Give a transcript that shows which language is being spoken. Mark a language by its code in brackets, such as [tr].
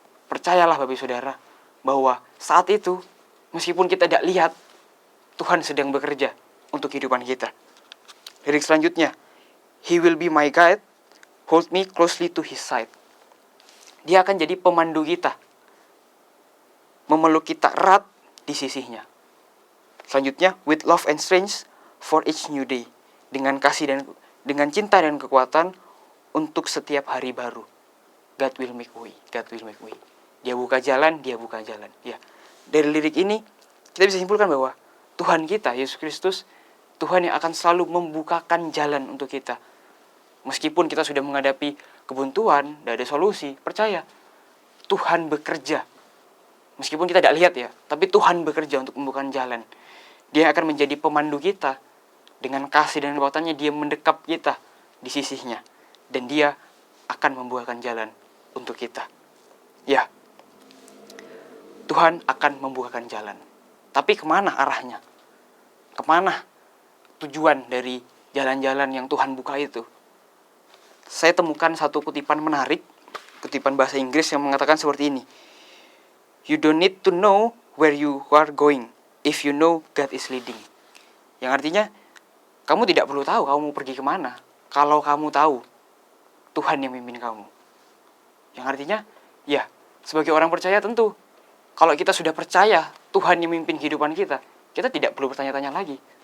[id] Percayalah Bapak Saudara bahwa saat itu meskipun kita tidak lihat, Tuhan sedang bekerja untuk kehidupan kita. Lirik selanjutnya, [en] He will be my guide, hold me closely to His side. [id] Dia akan jadi pemandu kita, memeluk kita erat di sisinya. Selanjutnya, [en] with love and strength for each new day. [id] Dengan kasih dan dengan cinta dan kekuatan untuk setiap hari baru. [en] God will make way, God will make way. [id] Dia buka jalan, dia buka jalan. Dari lirik ini kita bisa simpulkan bahwa Tuhan kita, Yesus Kristus, Tuhan yang akan selalu membukakan jalan untuk kita. Meskipun kita sudah menghadapi kebuntuan, tidak ada solusi, percaya Tuhan bekerja. Meskipun kita tidak lihat tapi Tuhan bekerja untuk membukakan jalan. Dia akan menjadi pemandu kita. Dengan kasih dan kekuatannya dia mendekap kita di sisinya. Dan dia akan membukakan jalan untuk kita. Tuhan akan membukakan jalan. Tapi kemana arahnya? Kemana tujuan dari jalan-jalan yang Tuhan buka itu? Saya temukan satu kutipan menarik, kutipan bahasa Inggris yang mengatakan seperti ini. [en] You don't need to know where you are going if you know God is leading. [id] Yang artinya, kamu tidak perlu tahu kamu mau pergi kemana kalau kamu tahu Tuhan yang memimpin kamu. Yang artinya, sebagai orang percaya tentu, kalau kita sudah percaya Tuhan yang memimpin kehidupan kita, kita tidak perlu bertanya-tanya lagi.